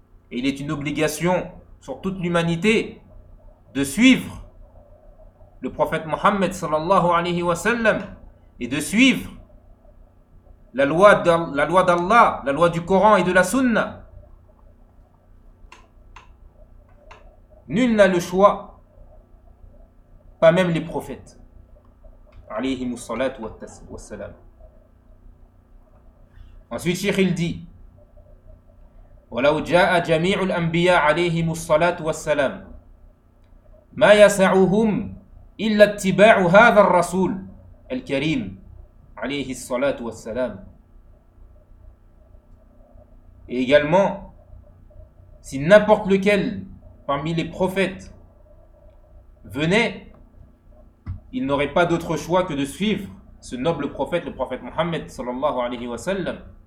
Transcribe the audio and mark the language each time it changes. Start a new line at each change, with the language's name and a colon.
French: Et il est une obligation sur toute l'humanité de suivre le prophète Mohammed sallallahu alayhi wa sallam et de suivre la loi d'Allah, la loi du Coran et de la Sunna. Nul n'a le choix, pas même les prophètes.
Arabic: Alayhi musallat wa salam.
French: Ensuite, Cheikh il dit:
Arabic: ولو جاء جميع الأنبياء عليهم الصلاة والسلام ما يسعهم إلا اتباع هذا الرسول الكريم عليه الصلاة والسلام.
French: Et également, si n'importe lequel parmi les prophètes venait, il n'aurait pas d'autre choix que de suivre ce noble prophète, le prophète Mohammed sallallahu alayhi wa sallam.